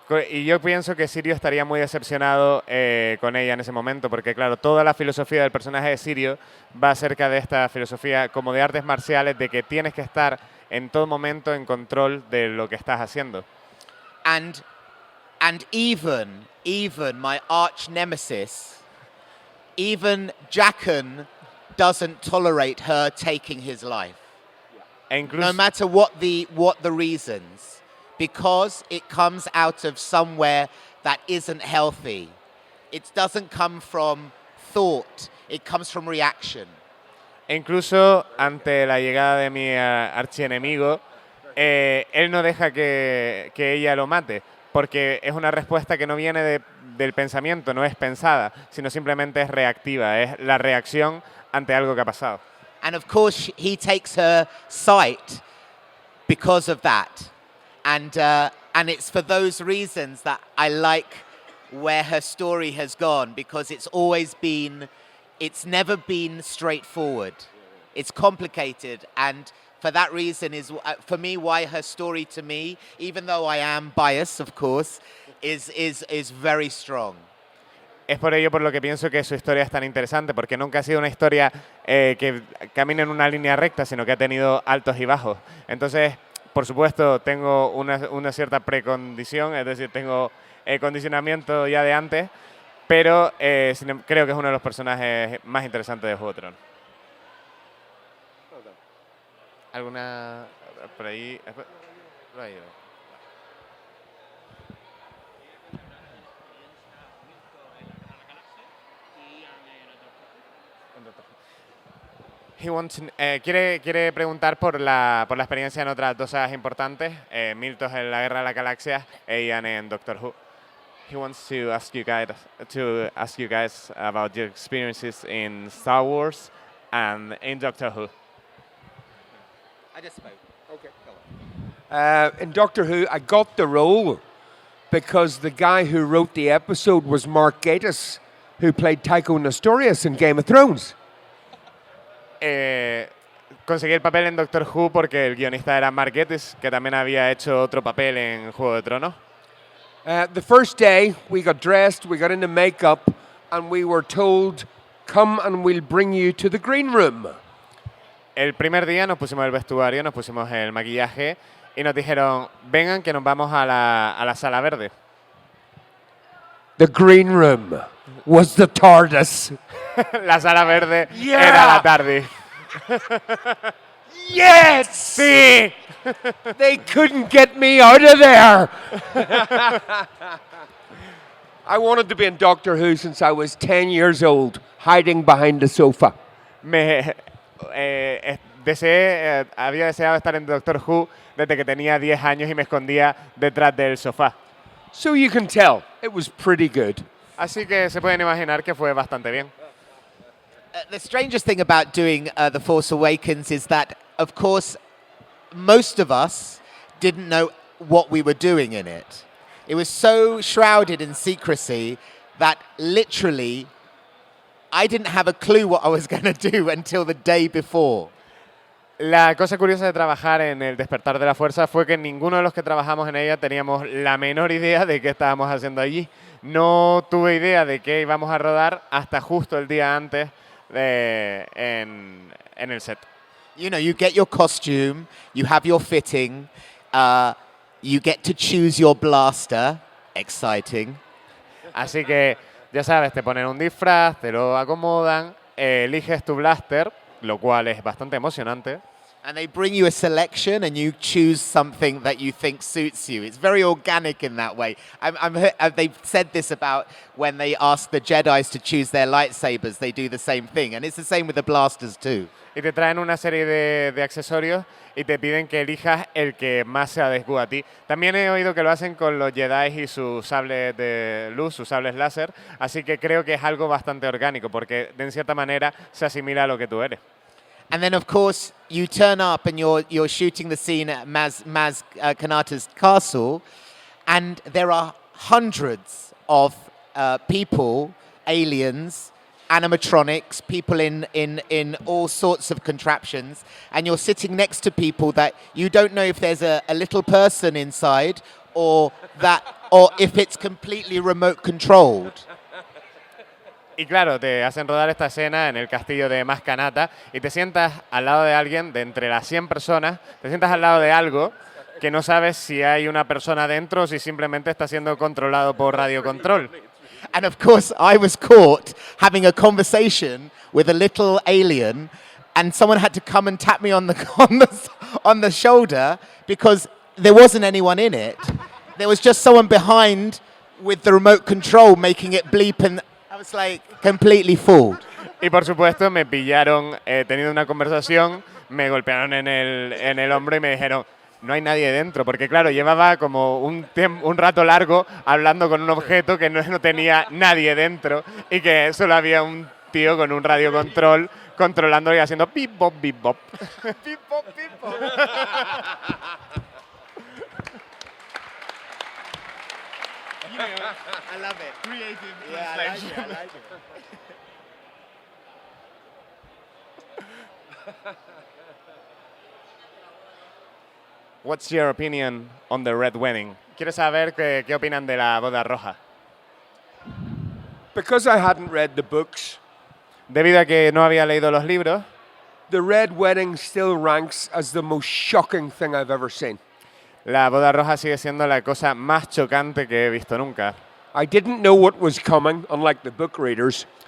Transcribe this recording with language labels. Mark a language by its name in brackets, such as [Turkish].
[Spanish] Y yo pienso que Sirio estaría muy decepcionado con ella en ese momento, porque claro, toda la filosofía del personaje de Sirio va acerca de esta filosofía como de artes marciales, de que tienes que estar en todo momento en control de lo que estás haciendo. [English] And even my arch nemesis, even Jaqen doesn't tolerate her taking his life. [Spanish] E incluso, [English] No matter what the reasons, because it comes out of somewhere that isn't healthy. It doesn't come from thought, it comes from reaction. [Spanish] incluso ante la llegada de mi archienemigo, él no deja que ella lo mate, porque es una respuesta que no viene del pensamiento, no es pensada, sino simplemente es reactiva, es la reacción ante algo que ha pasado. [English] And of course, he takes her sight because of that. And it's for those reasons that I like where her story has gone, because it's never been straightforward. It's complicated, and for that reason is, for me, why her story to me, even though I am biased, of course, is very strong. [Spanish] Es por ello por lo que pienso que su historia es tan interesante, porque nunca ha sido una historia que camina en una línea recta, sino que ha tenido altos y bajos. Entonces, por supuesto, tengo una cierta precondición, es decir, tengo condicionamiento ya de antes, pero creo que es uno de los personajes más interesantes de Juego de Tronos. ¿Alguna por ahí? Por ahí. Quiere preguntar por la experiencia en otras dos sagas importantes, Milton en la Guerra de las Galaxias e Ian en Doctor Who. [English] he wants to ask you guys about your experiences in Star Wars and in Doctor Who. I just spoke. Okay, go on. In Doctor Who, I got the role because the guy who wrote the episode was Mark Gatiss, who played Tycho Nestorius in Game of Thrones. [Spanish] Conseguí el papel en Doctor Who porque el guionista era Mark Gatiss, que también había hecho otro papel en Juego de Tronos. [English] The first day, we got dressed, we got into makeup, and we were told, come and we'll bring you to the green room. [Spanish] El primer día nos pusimos el vestuario, nos pusimos el maquillaje y nos dijeron, vengan que nos vamos a la sala verde. [English] The green room was the TARDIS. [Spanish] La sala verde [English] Yeah. [Spanish] era la tarde. [English] Yes! [Spanish] ¡Sí! [English] They couldn't get me out of there. I wanted to be in Doctor Who since I was 10 years old, hiding behind the sofa. [Spanish] Había deseado estar en Doctor Who desde que tenía 10 años y me escondía detrás del sofá. [English] So you can tell, it was pretty good. [Spanish] Así que se pueden imaginar que fue bastante bien. [English] The strangest thing about doing The Force Awakens is that, of course, most of us didn't know what we were doing in it. It was so shrouded in secrecy that literally I didn't have a clue what I was going to do until the day before. [Spanish] La cosa curiosa de trabajar en El Despertar de la Fuerza fue que ninguno de los que trabajamos en ella teníamos la menor idea de qué estábamos haciendo allí. No tuve idea de qué íbamos a rodar hasta justo el día antes en el set. [English] You know, you get your costume, you have your fitting, you get to choose your blaster. Exciting. [Spanish] Así que, ya sabes, te ponen un disfraz, te lo acomodan, eliges tu blaster, lo cual es bastante emocionante. [English] And they bring you a selection and you choose something that you think suits you. It's very organic in that way. They've said this about when they ask the Jedis to choose their lightsabers, they do the same thing. And it's the same with the blasters too. [Spanish] Y te traen una serie de accesorios y te piden que elijas el que más se adecua a ti. También he oído que lo hacen con los Jedi y sus sables de luz, sus sables láser, así que creo que es algo bastante orgánico, porque de en cierta manera se asimila a lo que tú eres. [English] And then, of course, you turn up and you're shooting the scene at Maz Kanata's castle, and there are hundreds of people, aliens, animatronics, people in all sorts of contraptions, and you're sitting next to people that you don't know if there's a little person inside or if it's completely remote controlled. [Spanish] Y claro, te hacen rodar esta escena en el castillo de Maz Kanata y te sientas al lado de alguien, de entre las 100 personas, te sientas al lado de algo que no sabes si hay una persona dentro o si simplemente está siendo controlado por radiocontrol. [English] And of course, I was caught having a conversation with a little alien, and someone had to come and tap me on the shoulder because there wasn't anyone in it. There was just someone behind with the remote control making it bleep, and I was like completely fooled. [Spanish] Y por supuesto me pillaron teniendo una conversación, me golpearon en el hombro y me dijeron, no hay nadie dentro, porque claro, llevaba como un rato largo hablando con un objeto que no tenía nadie dentro y que solo había un tío con un radiocontrol controlándolo y haciendo pip bop bip bop. Pip bop pip bop. [English] I love it. Creative translation. I like it. What's your opinion on the red wedding? [Spanish] Quiero saber qué opinan de la boda roja. [English] Because I hadn't read the books, [Spanish] Debido a que no había leído los libros, [English] the red wedding still ranks as the most shocking thing I've ever seen. [Spanish] la boda roja sigue siendo la cosa más chocante que he visto nunca. [English] I didn't know what was coming, unlike the book readers.